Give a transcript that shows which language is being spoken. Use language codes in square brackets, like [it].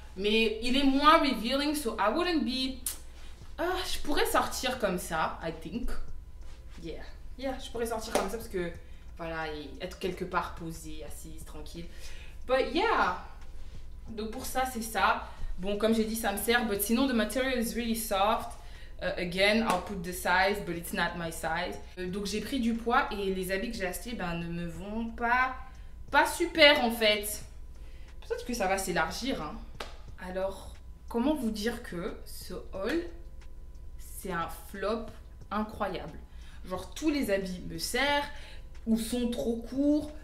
[fr] Mais il est moins revealing. [en] So, I wouldn't be... [fr] je pourrais sortir comme ça, [en] I think. [fr] Yeah, je pourrais sortir comme ça parce que, voilà, et être quelque part posée, assise, tranquille. [en] But yeah. [fr] Donc, pour ça, c'est ça. Bon, comme j'ai dit, ça me sert. [en] But [fr] sinon, [en] the material is really soft. Again, I'll put the size, but it's not my size. [fr] Donc, j'ai pris du poids et les habits que j'ai achetés, ne me vont pas super, en fait. Peut-être que ça va s'élargir, hein. Alors, comment vous dire que ce haul, c'est un flop incroyable. Genre, tous les habits me servent ou sont trop courts.